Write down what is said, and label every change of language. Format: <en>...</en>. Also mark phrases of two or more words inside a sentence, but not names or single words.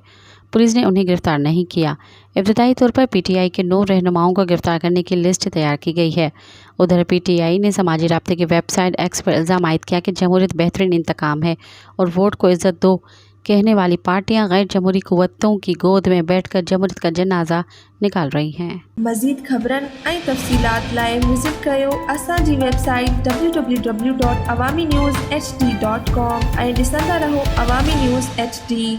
<ur>پولیس نے انہیں گرفتار نہیں کیا۔ ابتدائی طور پر پی ٹی آئی کے 9 رہنماؤں کو گرفتار کرنے کی لسٹ تیار کی گئی ہے۔ ادھر پی ٹی آئی نے سماجی رابطے کی ویب سائٹ ایکس پر الزام عائد کیا کہ جمہوریت بہترین انتقام ہے اور ووٹ کو عزت دو کہنے والی پارٹیاں غیر جمہوری قوتوں کی گود میں بیٹھ کر جمہوریت کا جنازہ نکال رہی ہیں۔</ur> <sd>مزید خبرن ऐं तफ़सीलात लाइ विज़िट कयो असांजी वेबसाइट www.awamiNewsHD.com ऐं ॾिसंदा रहो अवामी न्यूज़ HD।</sd>